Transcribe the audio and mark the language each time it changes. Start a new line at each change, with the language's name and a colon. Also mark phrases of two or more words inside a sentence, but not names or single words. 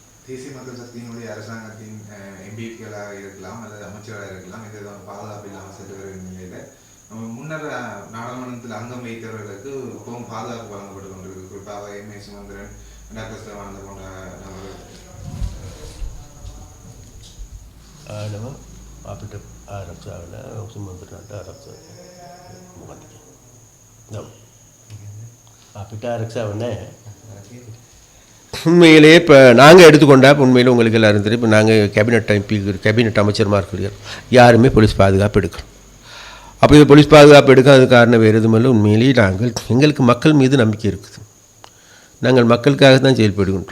Tamil: தேசிய மக்கள் சக்தியினுடைய அரசாங்கத்தின் எம்பிக்களாக இருக்கலாம் அல்லது அமைச்சராக இருக்கலாம், எந்த பாதுகாப்பு இல்லாமல் சென்று வருகிற நிலையில் முன்னர் நாடாளுமன்றத்தில் அங்கம் வைத்தவர்களுக்கு இப்பவும் பாதுகாப்பு வழங்கப்பட்டு கொண்டிருக்கு. குறிப்பாக எம்.ஏ. சுமந்திரன், டாக்டர் சிவானந்தர் போன்ற நபர்கள்.
Sinhala: අපිට ආරක්ෂාවල සුමන්ත්‍රණට ආරක්ෂාව මොකක්ද කියන්නේ? අපිට ආරක්ෂාව නැහැ.
Tamil: உண்மையிலே இப்போ நாங்கள் எடுத்துக்கொண்டா உண்மையில் உங்களுக்கு எல்லாரும் தெரியும். இப்போ நாங்கள் கேபினெட் அமைச்சர்மார்கள் யாருமே போலீஸ் பாதுகாப்பு எடுக்கிறோம். அப்போ இது போலீஸ் பாதுகாப்பு எடுக்காத காரணம் வேறு எதுவும் இல்லை. உண்மையிலேயே எங்களுக்கு மக்கள் மீது நம்பிக்கை இருக்குது. நாங்கள் மக்களுக்காக தான் செயல்படுகின்றோம்.